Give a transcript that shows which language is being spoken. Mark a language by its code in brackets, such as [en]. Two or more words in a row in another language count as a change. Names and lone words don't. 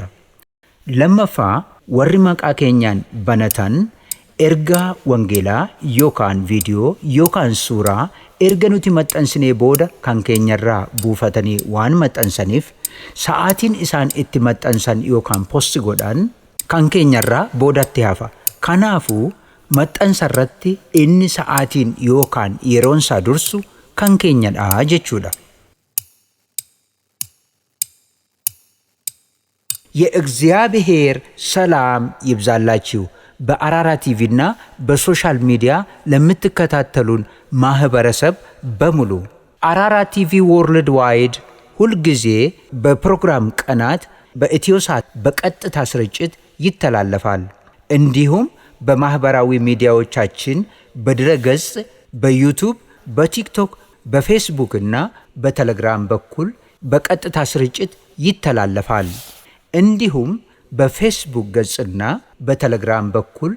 [om] Lammaffaa warri maqaa keenyaan banatan ergaa wangeelaa yookaan viidiyoo yookaan suuraa erga nuti maxxansinee booda kan keenyarraa buufatanii waan maxxansaniif sa'aatiin isaan itti maxxansan yookaan posti godhan kan keenyarraa boodatti hafa. Kanaafuu maxxansarratti inni sa'aatiin yookaan yeroonsaa dursu kan keenyadha jechuudha. [am] የእግዚአብሔር ሰላም ይብዛላችሁ። በአራራ ቲቪና በሶሻል ሚዲያ ለምትከታተሉን ማህበረሰብ በሙሉ አራራ ቲቪ ወርልድዋይድ ሁልጊዜ በፕሮግራም ቀናት በኢትዮሳት በቀጥታ ስርጭት ይተላለፋል። እንዲሁም በማህበራዊ ሚዲያዎቻችን በድረገጽ በዩቲዩብ፣ በቲክቶክ፣ በፌስቡክ እና በቴሌግራም በኩል በቀጥታ ስርጭት ይተላለፋል። እንዲሁም በፌስቡክ ገጽና በቴሌግራም በኩል